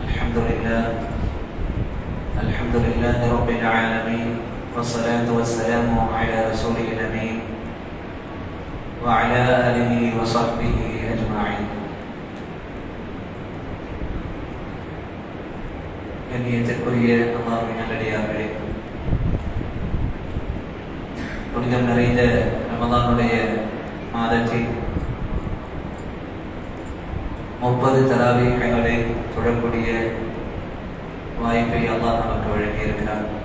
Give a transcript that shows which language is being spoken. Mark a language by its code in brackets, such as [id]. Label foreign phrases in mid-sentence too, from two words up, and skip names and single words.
[ar] الحمد لله رب العالمين والصلاة والسلام على رسوله الأمين وعلى آله وصحبه أجمعين. [ta] கண்ணியத்திற்குரிய அல்லாஹ்வின் நல்லடியார்களே, புனிதம் நிறைந்த ரமலானுடைய மாதத்தில் 30 தராவீஹ்களை தொழக்கூடிய வாய்ப்பை அல்லாஹ் நமக்கு வழங்கியிருக்கிறார்.